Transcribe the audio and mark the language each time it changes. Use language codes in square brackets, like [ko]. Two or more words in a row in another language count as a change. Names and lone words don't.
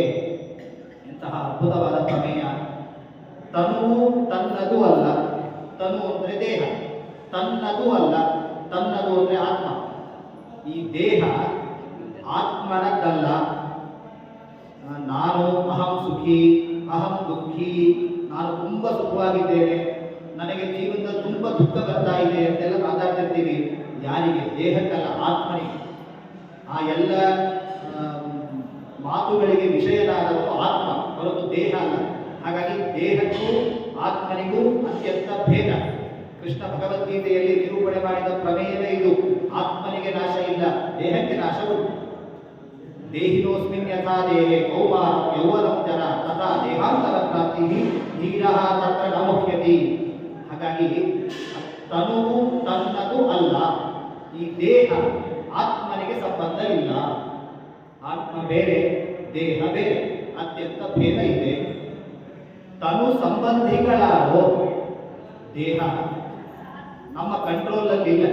[kn] ಇಂತಹ ಅದ್ಭುತವಾದ ಪ್ರಮೇಯ. ತನುವು ತನ್ನದು ಅಲ್ಲ, ತನು ಅಂದ್ರೆ ದೇಹ, ತನ್ನದು ಅಲ್ಲ, ತನ್ನದು ಅಂದ್ರೆ ಆತ್ಮ. ಈ ದೇಹ ಆತ್ಮನದ್ದಲ್ಲ. [sa] ನಾನು ಅಹಂ ಸುಖಿ, ಅಹಂ ದುಃಖಿ, [kn] ನಾನು ತುಂಬಾ ಸುಖವಾಗಿದ್ದೇನೆ, ನನಗೆ ಜೀವನದಲ್ಲಿ ತುಂಬಾ ದುಃಖ ಬರ್ತಾ ಇದೆ ಅಂತೆಲ್ಲ ಮಾತಾಡ್ತಿರ್ತೀವಿ. ಯಾರಿಗೆ? ದೇಹಕ್ಕಲ್ಲ, ಆತ್ಮನಿಗೆ. ಆ ಎಲ್ಲ ಮಾತುಗಳಿಗೆ ವಿಷಯನಾದವರು ಆತ್ಮ, ಹೊರತು ದೇಹ ಅಲ್ಲ. ಹಾಗಾಗಿ ದೇಹಕ್ಕೂ ಆತ್ಮನಿಗೂ ಅತ್ಯಂತ ಭೇದ. ಕೃಷ್ಣ ಭಗವದ್ಗೀತೆಯಲ್ಲಿ ನಿರೂಪಣೆ ಮಾಡಿದ ಪ್ರಮೇಯವೇ ಇದು. ಆತ್ಮನಿಗೆ ನಾಶ ಇಲ್ಲ, ದೇಹಕ್ಕೆ ನಾಶ ಉಂಟು. [sa] ದೇಹಿನೋಸ್ಮಿನ್ ಯಥಾ ದೇಹೇ ಕೌಮಾರ ಯೌವನಂ ಜರ ತಥಾ ದೇಹಾಂತರ ಪ್ರಾಪ್ತಿ ಧೀರಃ ತತ್ರ ನ ಮುಹ್ಯತಿ. [kn] ಹಾಗಾಗಿ ತನುವು ತನ್ನದು ಅಲ್ಲ. ಈ ದೇಹ ಆತ್ಮನಿಗೆ ಸಂಬಂಧ ಇಲ್ಲ. ಆತ್ಮ ಬೇರೆ, ದೇಹ ಬೇರೆ, ಅತ್ಯಂತ ಭೇದ ಇದೆ. ತನು ಸಂಬಂಧಿಗಳಾರೋ, ದೇಹ ನಮ್ಮ ಕಂಟ್ರೋಲಲ್ಲಿ ಇಲ್ಲ.